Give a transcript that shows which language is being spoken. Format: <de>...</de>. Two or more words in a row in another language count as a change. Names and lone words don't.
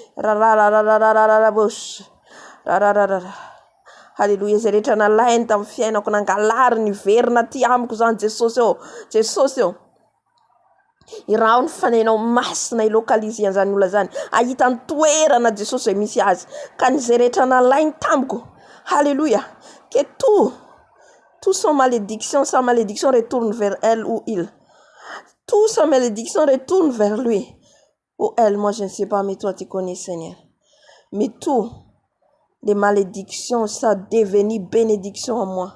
<mg>Alléluia. Zay rehetra nalainy tamin'ny fiainako, nangalary ny verina ty amiko zany Jesosy eo. Iraho ny fanainao masina ilokalizy an'izany olona zany. Ahitany toerana Jesosy zay misy azy. Ka ny zay rehetra nalainy tamiko. Alléluia.</mg> <fr>Que tout sans malédiction retourne vers elle ou il. Tout sans malédiction retourne vers lui ou elle. Moi je ne sais pas, mais toi tu connais, Seigneur. Mais tout les malédictions, ça devenit bénédiction en moi.</fr>